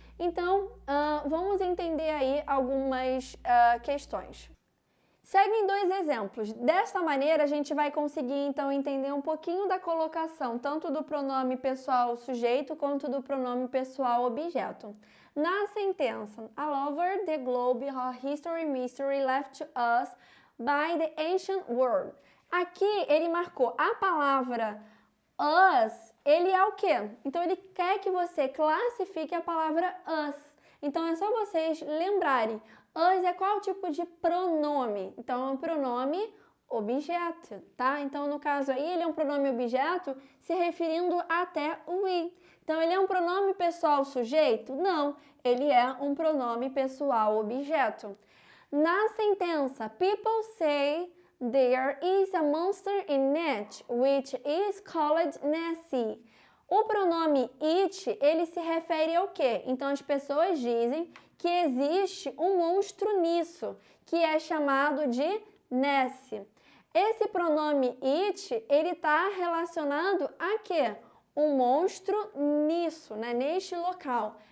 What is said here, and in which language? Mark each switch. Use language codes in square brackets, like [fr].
[pt] Então, vamos entender aí algumas questões. Seguem dois exemplos. Desta maneira, a gente vai conseguir, então, entender um pouquinho da colocação, tanto do pronome pessoal sujeito, quanto do pronome pessoal objeto. Na sentença, [en] all over the globe, our history mystery left to us by the ancient world. [pt] Aqui, ele marcou a palavra us, ele é o quê? Então, ele quer que você classifique a palavra us. Então, é só vocês lembrarem. Us é qual tipo de pronome? Então, é um pronome objeto, tá? Então, no caso aí, ele é um pronome objeto se referindo até o we. Então, ele é um pronome pessoal sujeito? Não, ele é um pronome pessoal objeto. Na sentença, [en] people say there is a monster in it, which is called Nessie. [pt] O pronome it, ele se refere ao quê? Então, as pessoas dizem que existe um monstro nisso, que é chamado de Nessie. Esse pronome it, ele está relacionado a quê? um monstro nisso, né? Neste local.